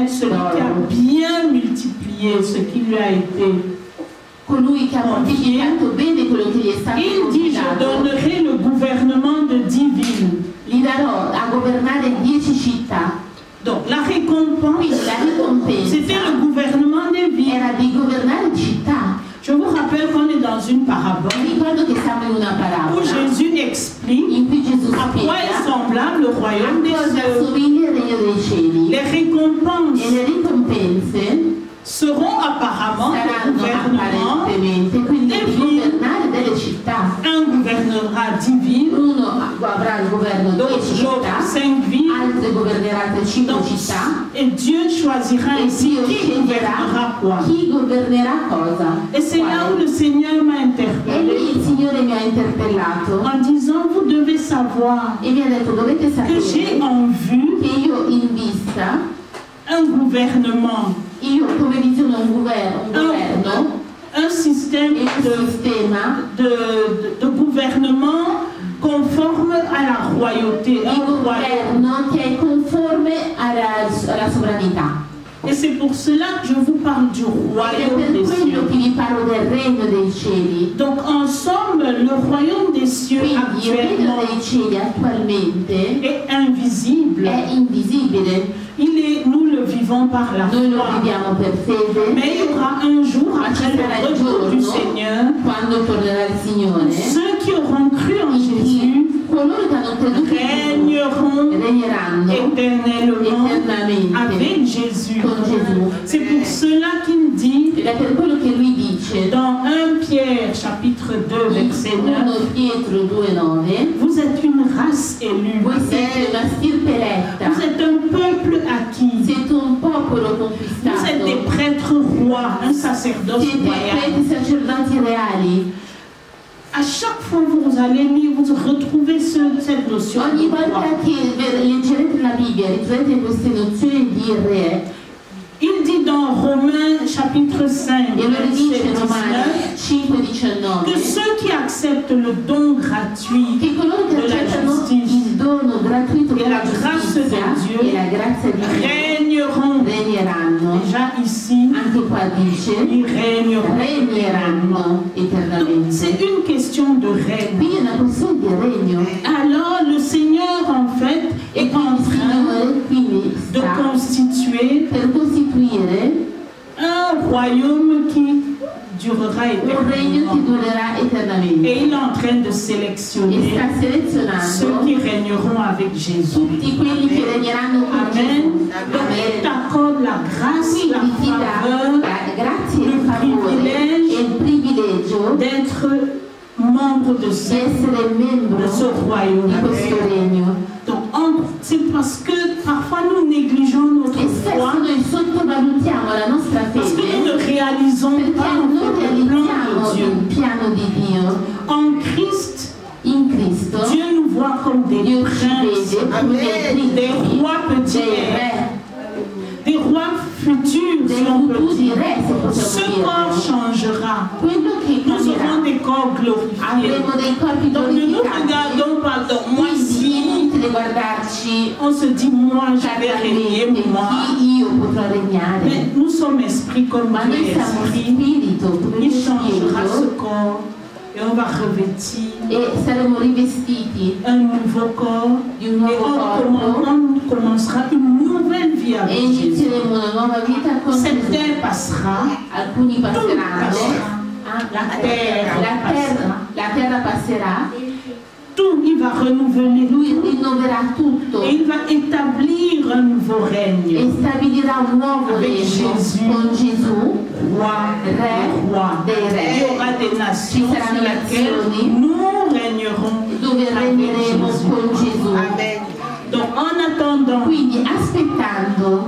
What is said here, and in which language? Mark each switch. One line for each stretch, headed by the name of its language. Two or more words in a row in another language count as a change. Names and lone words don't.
Italian: monete
French: celui qui a
Italian: d'oro.
French: bien multiplié ce qui lui a été.
Italian: Colui che ha moltiplicato bene quello che gli è stato
French: Il dit, je
Italian: confidato,
French: donnerai le gouvernement de 10 villes.
Italian: gli darò a governare 10 città.
French: Donc la récompense,
Italian: Quindi la ricompensa
French: c'était le gouvernement des villes.
Italian: era di governare città.
French: Je vous rappelle qu'on est dans une parabole
Italian: Ricordo che siamo in una
French: où
Italian: parabola
French: Jésus explique
Italian: in cui Gesù
French: à quoi est
Italian: spiega
French: semblable le royaume des
Italian: a cosa
French: cieux.
Italian: assomiglia il regno dei cieli,
French: Les récompenses
Italian: e le ricompense
French: seront apparemment le
Italian: saranno
French: gouvernement.
Italian: apparentemente quindi e di
French: ville.
Italian: governare delle città.
French: Un gouvernera 10 villes,
Italian: Uno avrà il governo di 10
French: l'autre
Italian: città,
French: 5 villes.
Italian: altre governerà 5
French: Donc,
Italian: città,
French: et Dieu choisira
Italian: e
French: ici
Italian: Dio
French: qui gouvernera
Italian: sceglierà
French: quoi.
Italian: chi governerà cosa.
French: Et c'est là où
Italian: Quale.
French: le Seigneur m'a
Italian: E
French: interpellé
Italian: lì il Signore mi ha interpellato
French: en disant, vous devez savoir
Italian: e mi ha detto: dovete
French: que j'ai
Italian: sapere
French: en vue
Italian: che io in vista,
French: un gouvernement,
Italian: io come visiono un governo,
French: un système
Italian: e un sistema
French: de gouvernement conforme à la royauté,
Italian: di
French: un royaume.
Italian: governo che è conforme alla sovranità.
French: Et c'est pour cela que je vous parle du
Italian: Ed è
French: royaume
Italian: per
French: des
Italian: quello
French: cieux.
Italian: che vi parlo del regno dei cieli.
French: Donc en somme, le royaume des cieux
Italian: Quindi il regno
French: actuellement
Italian: dei cieli attualmente
French: est invisible.
Italian: è invisibile.
French: Nous le vivons par la
Italian: Noi lo
French: foi.
Italian: viviamo per fede,
French: Mais il y aura un jour,
Italian: ma ci
French: après
Italian: sarà
French: le
Italian: il
French: retour du
Italian: giorno,
French: Seigneur,
Italian: quando tornerà il Signore,
French: ceux qui auront cru en
Italian: in
French: Jésus
Italian: cui coloro che hanno creduto in Gesù
French: régneront
Italian: regneranno
French: éternellement
Italian: eternamente
French: avec Jésus.
Italian: con Gesù.
French: C'est pour cela qu'il dit
Italian: Ed è per quello che lui dice
French: dans 1 Pierre chapitre 2 verset 9,
Italian: 1 Pietro 2,9:
French: vous êtes une race élue,
Italian: voi siete una stirpe eletta,
French: vous êtes un peuple acquis,
Italian: siete un popolo
French: vous
Italian: conquistato,
French: êtes des prêtres rois, un sacerdoce
Italian: siete
French: royal.
Italian: preti sacerdoti reali.
French: À chaque fois que vous allez lire, vous retrouvez cette notion de
Italian: Ogni
French: roi.
Italian: volta che leggerete la Bibbia ritroverete queste nozioni di re.
French: Il dit dans dans Romains chapitre 5,
Italian: E lo
French: verset
Italian: dice in 19, Romani 5,19
French: que ceux qui acceptent le don gratuit
Italian: che coloro che
French: de la
Italian: accettano
French: justice
Italian: il dono gratuito e la della
French: grâce de
Italian: giustizia
French: Dieu
Italian: e la grazia di Dio
French: régneront.
Italian: regneranno,
French: Déjà ici,
Italian: anche qua dice
French: ils régneront.
Italian: regneranno
French: C'est
Italian: eternamente.
French: une question de règne.
Italian: Quindi è una questione di regno.
French: Alors le Seigneur en fait
Italian: E
French: est en
Italian: quindi il
French: train
Italian: Signore quindi
French: de
Italian: sta
French: constituer
Italian: per costituire
French: un royaume qui durera
Italian: un regno che
French: éternellement.
Italian: durerà eternamente.
French: Et il est en train de
Italian: E
French: sélectionner
Italian: sta
French: ceux
Italian: selezionando
French: qui régneront avec Jésus.
Italian: tutti quelli che regneranno con Amen. Gesù.
French: Donc il Amen. t'accorde la grâce,
Italian: Quindi
French: la
Italian: ti dà
French: faveur
Italian: la grazia e il il favore
French: privilège
Italian: e il privilegio
French: d'être membre de
Italian: di
French: ce,
Italian: essere membro
French: de ce royaume.
Italian: di questo regno.
French: Donc c'est parce que parfois nous négligeons notre
Italian: E spesso
French: foi,
Italian: noi sottovalutiamo la nostra
French: parce que nous ne
Italian: fede
French: réalisons
Italian: perché
French: pas en
Italian: non
French: fait le plan
Italian: realizziamo
French: de Dieu.
Italian: il piano di Dio.
French: En Christ,
Italian: In Cristo
French: Dieu nous voit comme des
Italian: Dio ci
French: princes,
Italian: vede come dei
French: des
Italian: principi,
French: rois petits,
Italian: dei re,
French: des rois futurs,
Italian: dei
French: si on peut
Italian: futuri
French: dire.
Italian: re, se
French: Ce
Italian: possiamo
French: corps
Italian: dire.
French: changera.
Italian: Quello che
French: Nous aurons
Italian: cambierà.
French: des corps glorifiés.
Italian: Avremo dei corpi
French: Donc ne nous
Italian: glorificati.
French: regardons pas dans moi
Italian: Quindi
French: si
Italian: inutile guardarci
French: on se dit moi je vais régner
Italian: carnalmente
French: moi.
Italian: chi io potrò regnare.
French: Mais nous sommes esprits comme
Italian: Ma
French: Dieu
Italian: noi
French: est
Italian: siamo
French: esprit.
Italian: spirito, come
French: Il
Italian: Dio
French: changera ce
Italian: spirito,
French: corps et on va revêtir
Italian: e saremo rivestiti
French: un nouveau corps
Italian: di un
French: et
Italian: nuovo corpo
French: on commencera une nouvelle vie
Italian: e
French: avec Jésus.
Italian: inizieremo una nuova vita con
French: Cette
Italian: Gesù.
French: terre passera,
Italian: Alcuni
French: tout
Italian: passeranno,
French: passera.
Italian: la terra passerà,
French: Tout, il va renouveler
Italian: lui
French: tout.
Italian: rinnoverà tutto
French: Et il va établir un nouveau
Italian: e
French: règne.
Italian: stabilirà un nuovo
French: Avec
Italian: regno Gesù. con Gesù,
French: Roi,
Italian: Re
French: roi.
Italian: dei
French: Il y
Italian: re,
French: aura des nations
Italian: Ci saranno
French: sur lesquelles
Italian: nazioni
French: nous régnerons
Italian: dove
French: avec
Italian: regneremo
French: Jésus.
Italian: con Gesù.
French: Donc en attendant,
Italian: Quindi aspettando